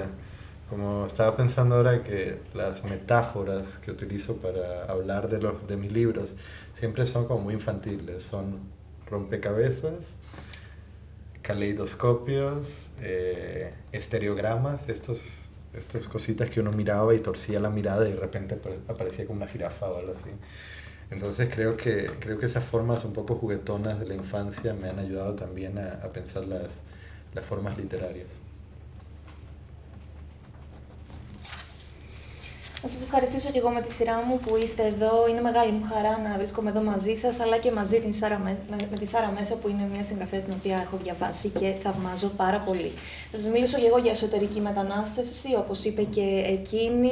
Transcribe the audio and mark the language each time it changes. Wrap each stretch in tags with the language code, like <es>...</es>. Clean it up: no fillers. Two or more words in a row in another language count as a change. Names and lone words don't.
<es>Como estaba pensando ahora que las metáforas que utilizo para hablar de mis libros siempre son como muy infantiles, son rompecabezas, caleidoscopios, estereogramas, estas cositas que uno miraba y torcía la mirada y de repente aparecía como una jirafa o algo así. Entonces creo que esas formas un poco juguetonas de la infancia me han ayudado también a pensar las formas literarias.</es> <el>Να σας ευχαριστήσω και εγώ με τη σειρά μου που είστε εδώ. Είναι μεγάλη μου χαρά να βρίσκομαι εδώ μαζί σας, αλλά και μαζί με τη Σάρα Μέσα, που είναι μια συγγραφέα την οποία έχω διαβάσει και θαυμάζω πάρα πολύ. Θα σας μιλήσω λίγο για εσωτερική μετανάστευση, όπως είπε και εκείνη.</el>